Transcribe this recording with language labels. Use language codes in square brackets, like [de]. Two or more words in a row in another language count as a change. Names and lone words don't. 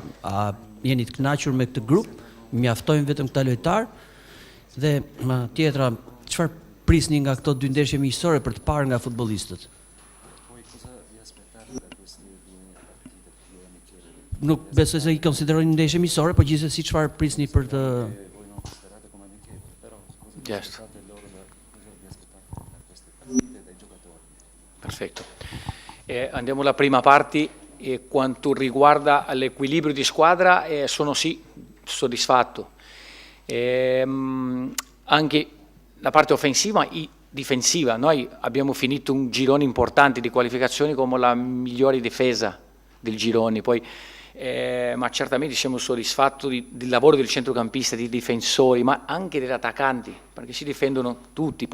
[sq] A jeni të kënaqur me këtë grup? Mjaftojnë vetëm këta lojtar? Dhe tjetra, çfarë prisni nga këto 2 ndeshje miqësore për të parë nga futbollistët? nuk besoj se I konsiderojnë ndeshje miqësore, por gjithsesi çfarë prisni për të [it] Yes. Perfetto. Andiamo alla prima parte. Quanto riguarda l'equilibrio di squadra, sono sì soddisfatto. Anche la parte offensiva e difensiva, noi abbiamo finito un girone importante di qualificazioni come la migliore difesa del girone, poi, ma certamente siamo soddisfatti del lavoro del centrocampista, dei difensori, ma anche degli attaccanti, perché si difendono tutti.